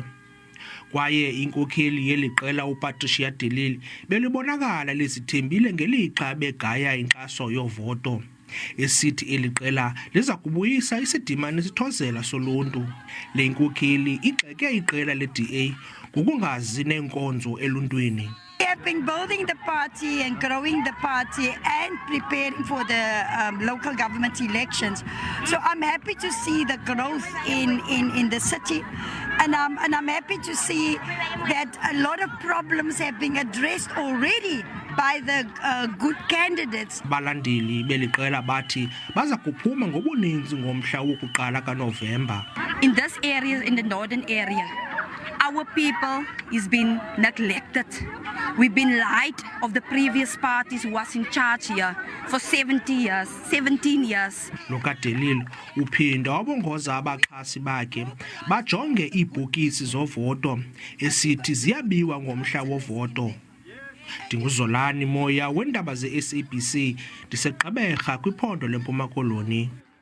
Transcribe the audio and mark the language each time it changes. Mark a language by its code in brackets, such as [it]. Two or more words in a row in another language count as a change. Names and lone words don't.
[xh] Kwaye inkokheli yeli qela uPatricia De Lille belibonakala lizithembile ngelixa eBegay'inkxaso yovoto, esithi eli qela liza kubuyisa isidima nesithozela soluntu. Le inkokheli igxeke iqela le-DA ngokungazi neenkonzo eluntwini. [en] We have been building the party and growing the party and preparing for the local government elections. So I'm happy to see the growth in the city, and I'm happy to see that a lot of problems have been addressed already by the good candidates. [xh] Balandeli beliqela bathi baza kuphuma ngobuninzi ngomhla wokuqala kaNovemba. [en] In this area, in the northern area, our people is been neglected. We've been lied of the previous parties who was in charge here for 17 years. [xh] Loka De Lille uphinda wabongoza abaxhasi bakhe bajonge iibhokisi zovoto esithi ziyabiwa ngomhla wovoto. Ndinguzolani Moya weendaba ze-SABC ndiseGqeberha kwiphondo leMpuma Koloni.